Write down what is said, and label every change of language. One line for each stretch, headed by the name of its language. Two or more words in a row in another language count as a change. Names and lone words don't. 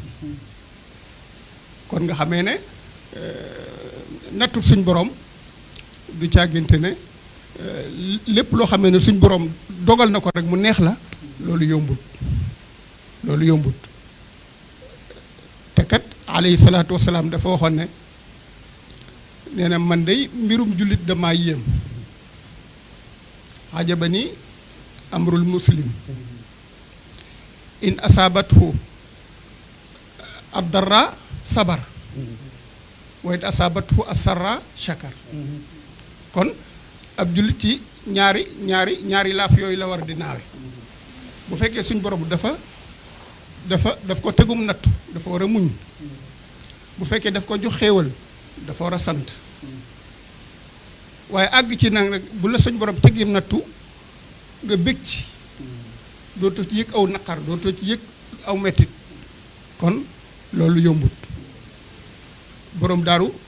Wolof: kon nga xamee ne nattu suñ borom du càggante ne lépp loo xamee ne suñ borom dogal na ko rek mu neex la loolu yombut te kat
Arabic: عليه الصلاة والسلام
Wolof: dafa waxoon ne nee na man day mbirum jullit damaa yéem
Arabic: عجبني أمر المسلم إن أصابته الضراء صبر وإن أصابته السراء شكر
Wolof: kon ab jullit ci ñaari laaf yooyu la war di naawe bu fekkee suñ borom daf ko tegum nattu dafa war a muñ bu fekkee daf ko jox xéewal dafa war a sant waaye àgg ci nag rek bu la suñ borom tegim nattu nga bég ci dootoo ci yëg aw naqar dootoo ci yëg aw mettit kon loolu yombut borom daaru